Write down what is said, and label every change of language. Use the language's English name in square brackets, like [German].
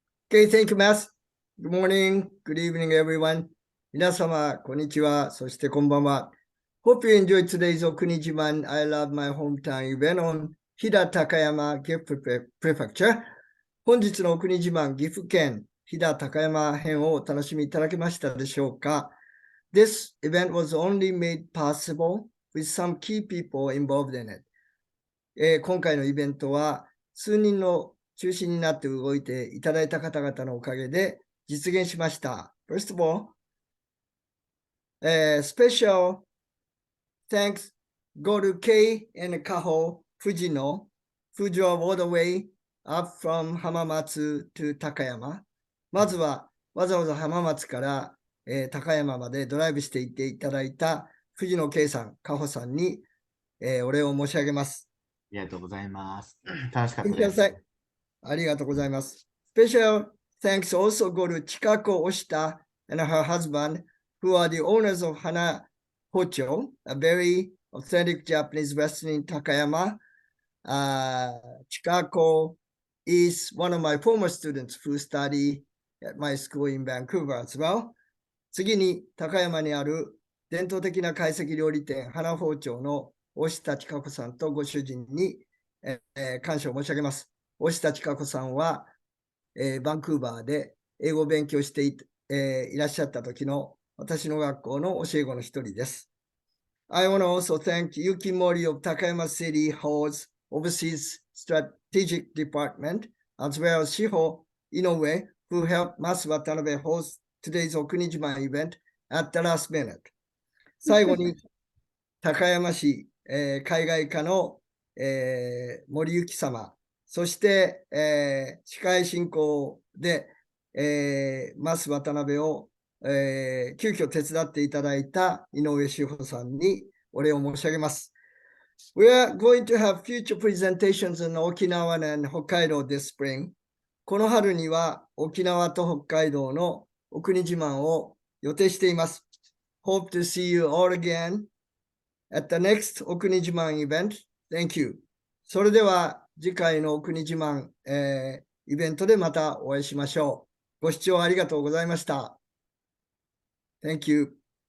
[English] Okay, thank you, Matt. Good morning, good evening, everyone. [Japanese] 皆様、こんにちは。そしてこんばんは。 [English] Hope you enjoyed today's Okuni Jiman I Love My Hometown event on Hida Takayama Gifu Prefecture. [Japanese] 本日の奥国自慢岐阜県飛騨高山編をお楽しみいただけましたでしょうか。 [English] This event was only made possible with some key people involved in it. [Japanese] 今回のイベントは数人の中心になって動いていただいた方々のおかげで実現しました。 [English] First of all, special thanks go to Kei and Kaho Fujino, who drove all the way up from Hamamatsu to Takayama. [Japanese] まずはわざわざ浜松から、高山までドライブしていっていただいた藤野圭さん、カホさんに、お礼を申し上げます。ありがとうございます。楽しかった見てくだです。さい。ありがとうございます。 [English] Special thanks also go to Chikako Oshita and her husband, who are the owners of Hana Hocho, a very authentic Japanese restaurant in Takayama. Chikako is one of my former students who study at my school in Vancouver as well. [Japanese] 次に高山にある伝統的な懐石料理店花包丁の押田千佳子さんとご主人に、感謝を申し上げます。押田千佳子さんは、バンクーバーで英語を勉強していらっしゃった時の私の学校の教え子の一人です。 [English] I want to also thank Yuki Mori of Takayama City Hall's Overseas Strategic Department, as well as Shiho Inoue, who helped Mas Watanabe host today's Okuni Jiman event at the last minute. [Japanese] 最後に、高山市、海外課の、森幸様、そして、司会進行で、増渡辺を、急遽手伝っていただいた井上志保さんにお礼を申し上げます。 [English] We are going to have future presentations in Okinawa and Hokkaido this spring. [Japanese] この春には沖縄と北海道のお国自慢を予定しています。 [English] Hope to see you all again at the next お国自慢 event. Thank you. [Japanese] それでは次回のお国自慢、イベントでまたお会いしましょう。ご視聴ありがとうございました。 [English] Thank you.